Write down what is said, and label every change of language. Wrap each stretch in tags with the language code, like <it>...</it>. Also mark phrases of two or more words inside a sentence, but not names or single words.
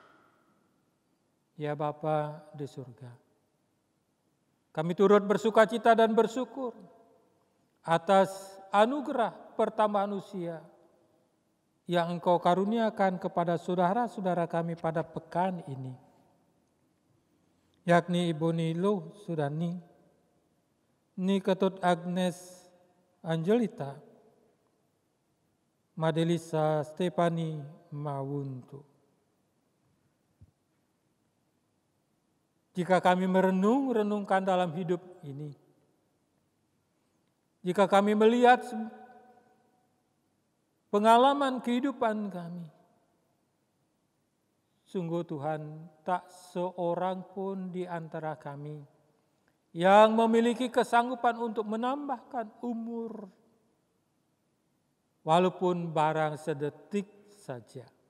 <id>Ya Bapa di surga, kami turut bersukacita dan bersyukur atas anugerah pertambahan usia yang Engkau karuniakan kepada saudara-saudara kami pada pekan ini, yakni Ibu Niluh Sudani, Ni Ketut Agnes Angelita, Madelisa Stefani Mawuntu. Jika kami merenung-renungkan dalam hidup ini, Jika kami melihat pengalaman kehidupan kami, sungguh Tuhan, tak seorang pun di antara kami yang memiliki kesanggupan untuk menambahkan umur, walaupun barang sedetik saja.</id>